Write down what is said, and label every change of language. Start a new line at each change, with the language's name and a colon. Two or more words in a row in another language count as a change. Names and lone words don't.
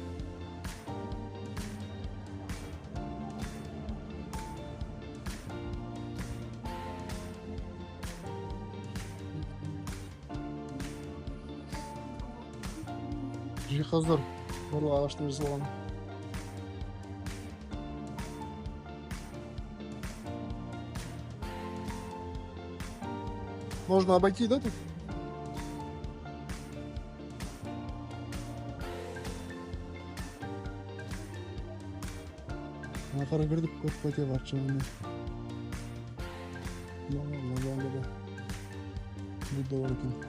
Kazakh: Жиһаздар барлығы ағаштан жасалған.
Russian: Можно обойти, да, тут?
Kazakh: Ақыры кірдік, көп пәте бар шығынмен. Мына жағында да Будда бар екен.